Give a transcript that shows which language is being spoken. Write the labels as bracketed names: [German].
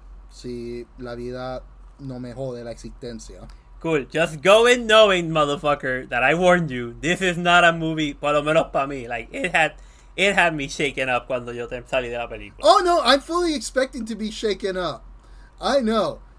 [Spanish] Si la vida no me jode la existencia. [English] Cool. Just go in knowing, motherfucker, that I warned you. This is not a movie, [Spanish] por lo menos para mí. [English] Like, it had me shaken up [Spanish] cuando yo salí de la película. [English] Oh, no, I'm fully expecting to be shaken up. I know.